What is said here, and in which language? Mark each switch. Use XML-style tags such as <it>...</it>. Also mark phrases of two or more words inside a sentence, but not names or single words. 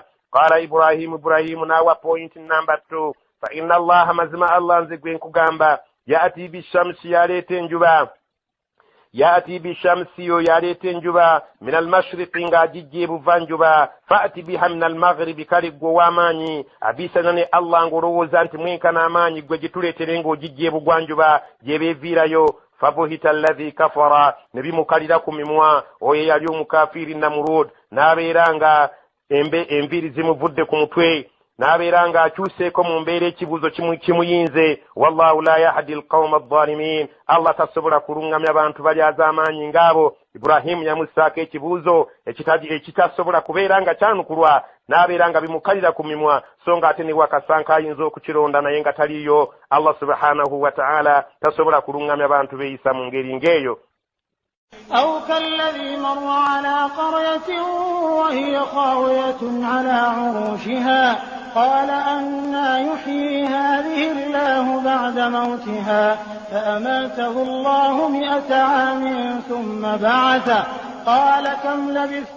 <ar>قال إبراهيم</ar> <lg>n'awa</lg> <en>point number</en> <lg>2</lg> <ar>فإن الله,</ar> <lg>mazima allah nze gwe nkugamba,</lg> <ar>يأتي بالشمس,</ar> <lg>yaleeta enjuba,</lg> <ar>يأتي بالشمس</ar> <lg>yo yaleeta enjuba</lg> <ar>من المشرق</ar> <lg>ng'agijja ebuvanjuba,</lg> <ar>فأت بها من المغرب,</ar> <lg>kale gwe ow'amaanyi abisana ne allah ng'olowooza nti mwenkana amaanyi gwe gituleetere ng'ogijja ebugwanjuba gyebeeviirayo.</lg> <ar>فبهت الذي كفر,</ar> <lg>ne bimukalira ku mimwa oyo yali omukafiri Namurud, n'abeera nga enviiri zimuvudde ku mutwe, n'abeera nga akyuseeko mu mbeera ekibuuzo kimuyinze.</lg> <ar>والله لا يهدي القوم الظالمين,</ar> <lg>allah tasobola kulungamya abantu bali az'amaanyi ng'abo. Ibrahimu yamussaako ekibuuzo ekitasobola kubeera nga kyanukulwa, n'abeera nga bimukalira ku mimwa, so nga ate ne wakasanka ayinza okukironda naye nga taliyo.</lg> <ar>الله سبحانه وتعالى</ar> <lg>tasobola kulungamya abantu beeyisa mu ngeri ng'eyo.</lg> <ar>أو كالذي مر على قرية وهي خاوية على عروشها قال أنى يحيي هذه الله بعد موتها فأماته الله 100 عام ثم بعثه قال كم لبثت؟</ar>